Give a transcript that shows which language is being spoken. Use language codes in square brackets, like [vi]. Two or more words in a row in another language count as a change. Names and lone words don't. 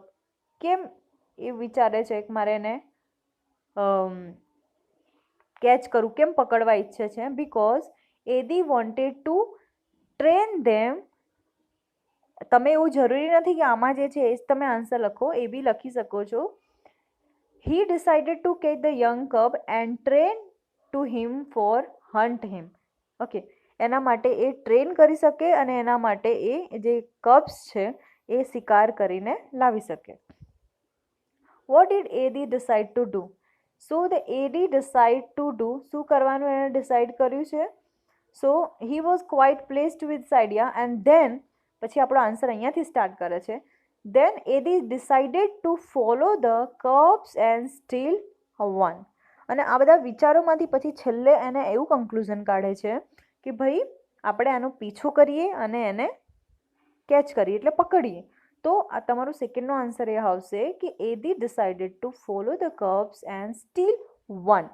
[gu] કેમ એ વિચારે છે કે મારે એને કેચ કરું, કેમ પકડવા ઈચ્છે છે? [en] Because Eddie wanted to train them. [gu] તમે એવું જરૂરી નથી કે આમાં જે છે એ જ તમે આન્સર લખો, એ બી લખી શકો છો. [en] He decided to catch the young cub and train to him for hunt him. [gu] ઓકે, એના માટે એ ટ્રેન કરી શકે અને એના માટે એ જે કબ્સ છે એ શિકાર કરીને લાવી શકે. [en] What did Eddie decide to do? So the Eddie decide to do, [gu] શું કરવાનું એને ડિસાઇડ કર્યું છે? [en] So he was quite placed with idea and then, [gu] પછી આપણો આન્સર અહીંયાથી સ્ટાર્ટ કરે છે. [en] Then Eddie decided to follow the curbs and steal one. [gu] અને આ બધા વિચારોમાંથી પછી છેલ્લે એને એવું કન્ક્લુઝન કાઢે છે કે ભાઈ આપણે આનો પીછો કરીએ અને એને કેચ કરીએ એટલે પકડીએ. તો આ તમારો સેકન્ડનો આન્સર એ આવશે કે [en] Eddie decided to follow the curbs and steal one.